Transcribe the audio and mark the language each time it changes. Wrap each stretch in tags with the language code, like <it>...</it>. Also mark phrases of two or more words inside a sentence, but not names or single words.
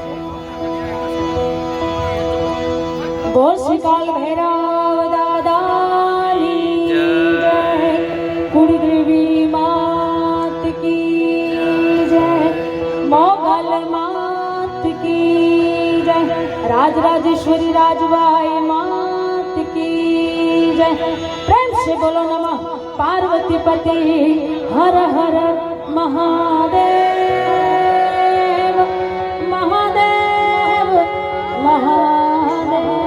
<gu>બોલ શ્રીકાલ ભૈરવ દાદાની જય કુળદેવી માત</gu> <hi>की जय मोगल मात की जय राजराजेश्वरी राजबाई मात की जय प्रेम से बोलो नमः पार्वती पति हर हर महादेव महादेव महादेव</hi>